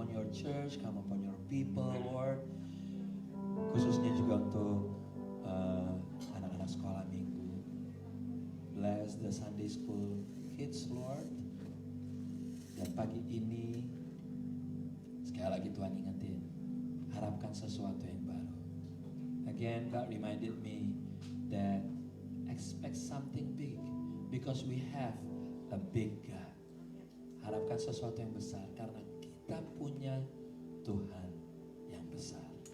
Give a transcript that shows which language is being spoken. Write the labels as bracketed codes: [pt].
[en] Church, come upon your people, Lord. [id] Khususnya juga untuk anak-anak sekolah minggu. [en] Bless the Sunday school kids, Lord. [id] Dan pagi ini sekali lagi Tuhan ingetin, harapkan sesuatu yang baru. [en] Again, God reminded me that expect something big because we have a big God. [id] Harapkan sesuatu yang besar karena kita punya Tuhan yang besar.